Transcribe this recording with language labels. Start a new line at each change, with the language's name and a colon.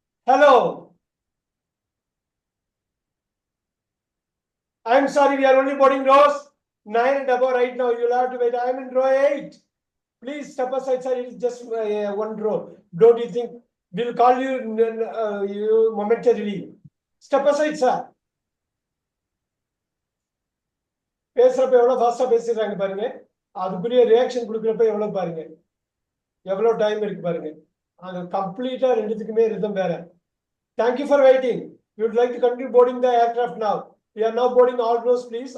English: Hello, I'm sorry, we are only boarding rows 9 and above right now. You'll have to wait. I'm in row 8. Please step aside, sir. It is just one row. Don't you think we'll call you momentarily? Step aside, sir.
Tamil: பேசுறப்ப எவ்வளவு ஃபாஸ்டா பேசிடுறாங்க பாருங்க. அதுக்குரிய reaction கொடுக்குறப்ப எவ்வளவு பாருங்க, எவ்வளவு time இருக்கு பாருங்க. அது கம்ப்ளீட்டா ரெண்டுத்துக்குமே ரிதம் வேற.
English: Thank you for waiting. We would like to continue boarding the aircraft now. We are now boarding all rows, please.